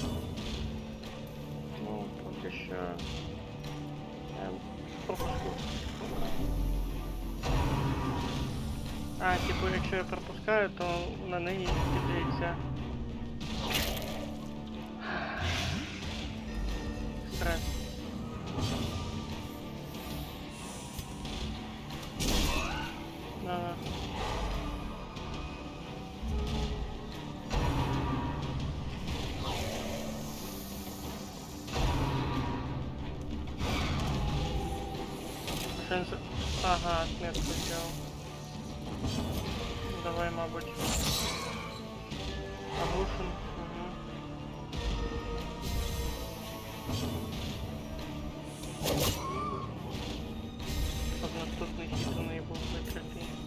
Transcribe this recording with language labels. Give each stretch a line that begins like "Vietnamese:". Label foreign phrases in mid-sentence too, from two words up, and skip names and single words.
Ukrainian: Ну, поки що я пропуску. А, типу, якщо я пропускаю, то на неї кидається стрес.
Russian: Да. Ага, отметку сделал.
Ukrainian: Давай, мабуть. Оглушен. Угу. Щоб наступний хід у неї був викритий.